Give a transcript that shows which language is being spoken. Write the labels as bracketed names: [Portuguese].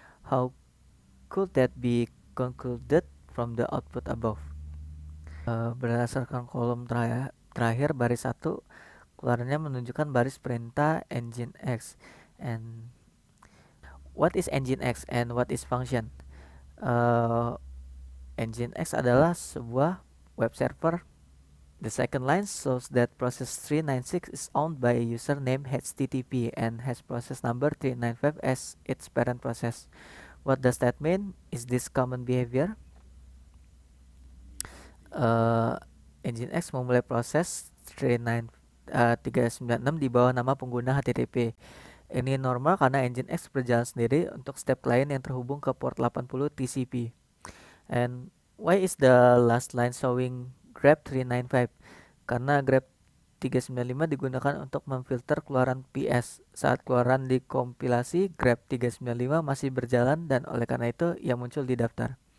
[English] How could that be concluded from the output above? [Indonesian] Berdasarkan kolom terakhir baris 1, keluarnya menunjukkan baris perintah Nginx. [English] And what is Nginx and what is function? [Indonesian] Nginx adalah sebuah web server. [English] The second line shows that process 396 is owned by a user named HTTP and has process number 395 as its parent process. What does that mean? Is this common behavior? [Indonesian] Nginx memulai proses 396 di bawah nama pengguna HTTP. Ini normal karena Nginx berjalan sendiri untuk setiap klien yang terhubung ke port 80 TCP. [English] And why is the last line showing grep 395? [Indonesian] Karena grep 395 digunakan untuk memfilter keluaran PS. Saat keluaran dikompilasi, grep 395 masih berjalan dan oleh karena itu ia muncul di daftar.